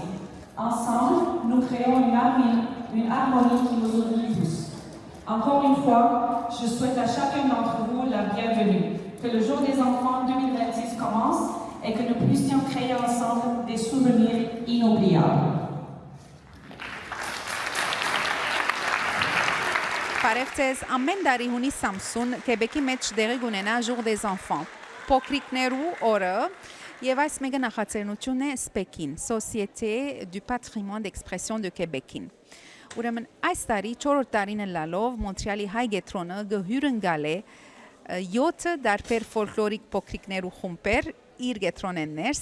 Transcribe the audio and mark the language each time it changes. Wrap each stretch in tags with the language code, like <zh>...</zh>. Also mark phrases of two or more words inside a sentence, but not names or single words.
<fr>Ensemble, nous créons une harmonie qui nous unit tous. Encore une fois, je souhaite à chacun d'entre vous la bienvenue. Que le jour des enfants 2026 commence et que nous puissions créer ensemble des souvenirs inoubliables.</fr> <hy>Բարև ձեզ, ամեն տարի հունիս 30 Քեբեկի մեջ դեղի կունենա</hy> <fr>Jour des enfants,</fr> <hy>փոքրիկներու օրը, եւ այս մեգա նախաձեռնությունն է SPEC-ին, Société du Patrimoine d'Expression de Québec-ին։ Ուրեմն այս տարի 4-րդ տարին լալով Մոնտրեալի հայ գետրոնը գհյուրընկալ է 7 դարբեր ֆոլկլորիկ փոքրիկներու խումբեր իր գետրոնեն ներս</hy>